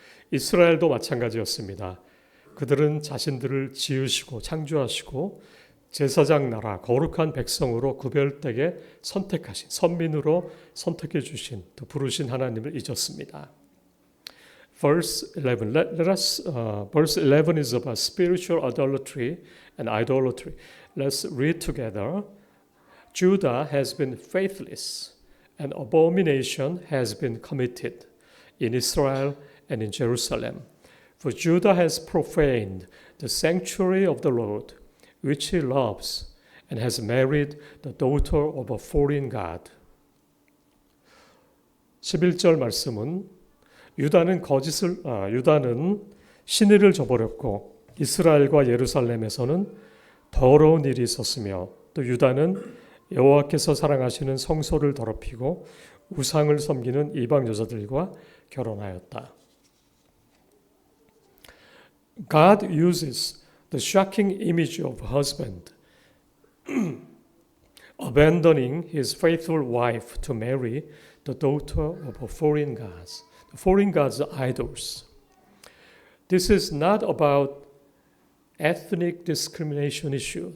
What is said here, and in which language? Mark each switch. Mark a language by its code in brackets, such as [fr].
[ko] 이스라엘도 마찬가지였습니다. 그들은 자신들을 지으시고 창조하시고 제사장 나라, 거룩한 백성으로 구별되게 선택하신, 선민으로 선택해 주신, 또 부르신 하나님을 잊었습니다. [en] Verse 11. Verse 11 is about spiritual idolatry and idolatry. Let's read together. Judah has been faithless, and abomination has been committed in Israel and in Jerusalem. For Judah has profaned the sanctuary of the Lord, which he loves, and has married the daughter of a foreign god. [ko] 11절 말씀은 유다는 신의를 저버렸고 이스라엘과 예루살렘에서는 더러운 일이 있었으며 또 유다는 여호와께서 사랑하시는 성소를 더럽히고 우상을 섬기는 이방 여자들과 결혼하였다. [en] God uses the shocking image of a husband abandoning his faithful wife to marry the daughter of a foreign gods. The foreign gods are idols. This is not about ethnic discrimination issue.